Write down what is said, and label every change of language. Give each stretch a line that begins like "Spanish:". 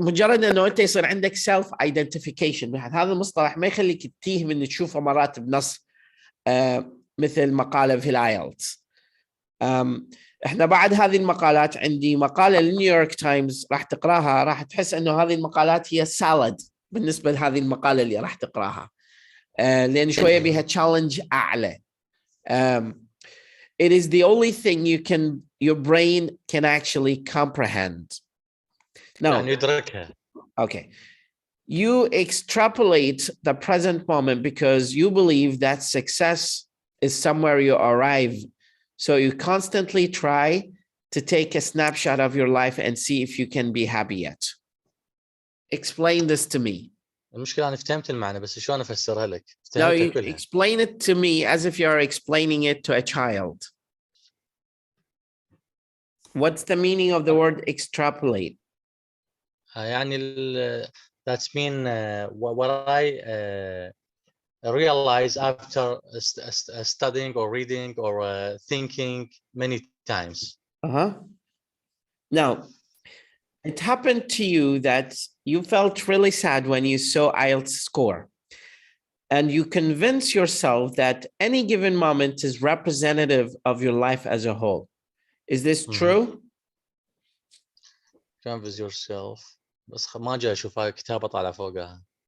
Arabic: مجرد انه انت يصير عندك self identification هذا المصطلح ما يخليك تتيه من تشوفه مرات بنص مثل مقالة في الآيلتس. احنا بعد هذه المقالات عندي مقالة للنيويورك تايمز راح تقراها راح تحس انه هذه المقالات هي سالد بالنسبة لهذه المقالة اللي راح تقراها. لأن شوية بها challenge أعلى.
English: It is the only thing your brain can actually comprehend. Now,
Arabic: يعني يدركها.
English: Okay. You extrapolate the present moment because you believe that success is somewhere you arrive. So you constantly try to take a snapshot of your life and see if you can be happy yet. Explain this to me.
Arabic: المشكلة أنا فهمت المعنى بس شلون أفسرها لك؟
English: Now you explain it to me as if you're explaining it to a child. What's the meaning of the word extrapolate?
Arabic: يعني
English: That's mean what I realize after studying or reading or thinking many times. Now, it happened to you that you felt really sad when you saw IELTS score, and you convince yourself that any given moment is representative of your life as a whole. Is this true? Convince yourself.
Arabic: بس ما جاي أشوف هاي كتابة طالعة فوقها.